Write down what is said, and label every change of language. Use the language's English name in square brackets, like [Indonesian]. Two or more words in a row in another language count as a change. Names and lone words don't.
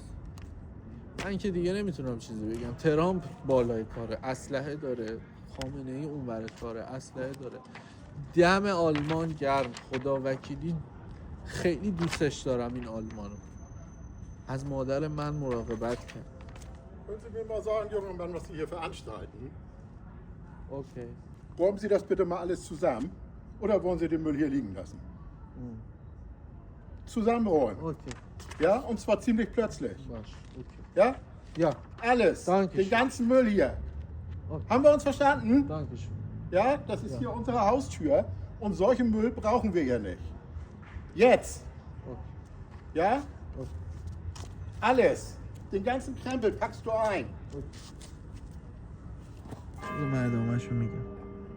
[Persian] من که دیگه نمیتونم چیزی بگم. ترامپ بالای کاره، اسلحه داره. خامنه ای اونور کاره، اسلحه داره. دم آلمان گرم، خدا وکیلی خیلی دوستش دارم این آلمانو. از مادر من مراقبت کرد. [German] Können Sie mir mal sagen, junger Mann, was Sie hier veranstalten? Okay. Räumen Sie das bitte mal alles zusammen oder wollen Sie den Müll hier liegen lassen? Zusammenräumen. Okay. Ja, und zwar ziemlich plötzlich. [Persian] باش. Okay. [German] Ja? Ja, Alles. Dankeschön. Den ganzen Müll hier. Okay. Haben wir uns verstanden? danke schön. Ja, das ist hier unsere Haustür und solchen Müll brauchen wir hier nicht. Jetzt. Okay. Ja? Okay. Alles. Den ganzen Krempel packst du ein. [Persian] من ادامه‌شو میگم.